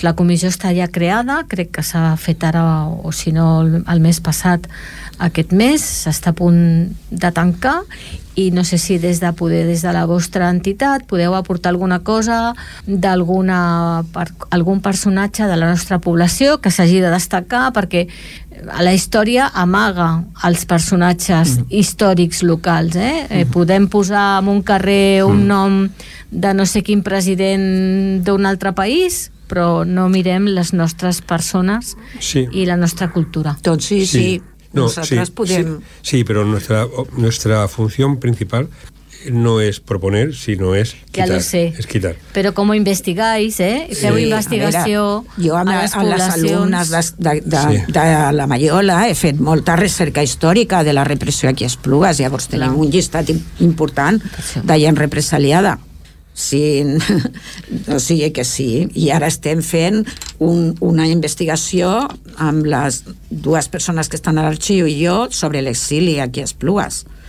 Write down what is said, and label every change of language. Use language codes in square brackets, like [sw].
[ca] La comissió està ja creada, crec que s'ha fet ara o si no el mes passat, aquest mes, s'està a punt de tancar, i no sé si des de la vostra entitat podeu aportar alguna cosa algun personatge de la nostra població que s'hagi de destacar, perquè la història amaga els personatges històrics locals, eh? Podem posar en un carrer un nom de no sé quin president d'un altre país, però no mirem les nostres persones i la nostra cultura. Doncs sí. [es] Pero nuestra función principal no es proponer, sino es quitar. Ya lo sé. Es quitar. Pero como investigáis, ¿eh? [ca] Feu investigació. [es] Yo a las alumnas de la Mayola [ca] he fet molta recerca històrica de la repressió aquí a Esplugues, llavors tenim un llistat important de gent represaliada. Sí, o sigui que sí, i ara estem fent una investigació amb les dues persones que estan a l'arxiu i jo sobre l'exili aquí a Esplugues.